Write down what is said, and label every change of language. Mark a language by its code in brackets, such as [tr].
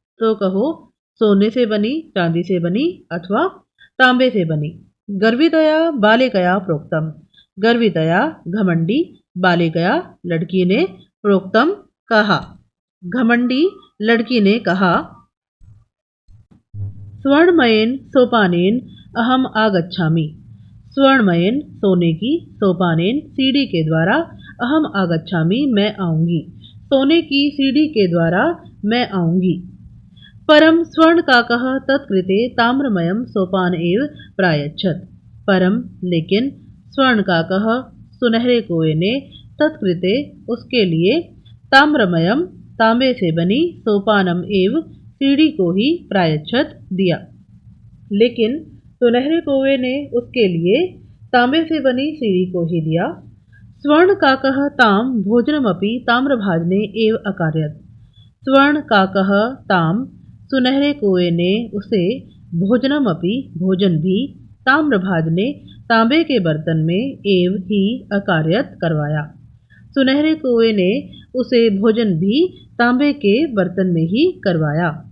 [hi] तो कहो, सोने से बनी, चांदी से बनी अथवा तांबे से बनी। गर्वितया बालिकया प्रोक्तम। गर्वितया घमंडी, बालिकया लड़की ने, प्रोक्तम कहा, घमंडी लड़की ने कहा। [sa] स्वर्णमयेन सोपानेन अहम आगच्छामि। [hi] स्वर्णमयेन सोने की, सोपानेन सीढ़ी के द्वारा, अहम आगच्छामि मैं आऊंगी, सोने की सीढ़ी के द्वारा मैं आऊंगी। [sa] परम स्वर्णकाकः तत्कृते ताम्रमयम सोपान एव प्रायच्छत। [hi] परम लेकिन, स्वर्णकाकः सुनहरे कोए ने, तत्कृते उसके लिए, ताम्रमयम तांबे से बनी, सोपानम एव सीढ़ी को ही, प्रायच्छत दिया। लेकिन सुनहरे कोए ने उसके लिए तांबे से बनी सीढ़ी को ही दिया। [sa] स्वर्णकाकः ताम भोजनमपि ताम्रभाजने एव अकारयत्। [hi] स्वर्णकाकः ताम, सुनहरे कोए ने उसे, भोजनमपि भोजन भी, ताम्रभाजने तांबे के बर्तन में, एव ही अकार्यत करवाया। सुनहरे कोए ने उसे भोजन भी तांबे के बर्तन में ही करवाया।